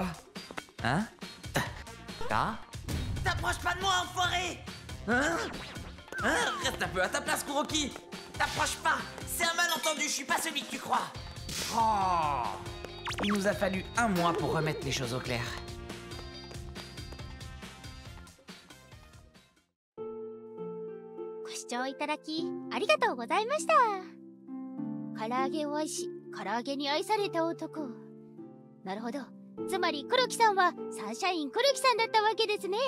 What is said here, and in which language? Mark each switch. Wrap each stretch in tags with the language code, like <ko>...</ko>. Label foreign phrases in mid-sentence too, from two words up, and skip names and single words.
<fr>Hein? Ah? T'approches pas de moi, enfoiré! Hein? Reste un peu à ta place, Kuroki! T'approches pas! C'est un malentendu, je suis pas celui que tu crois! Oh! Il nous a fallu 1 mois pour remettre les choses au clair.</fr> <ja>ご視聴いただきありがとうございました。唐揚げを愛し、唐揚げに愛された男。なるほど。つまり黒木さんはサンシャイン黒木さんだったわけですね。</ja>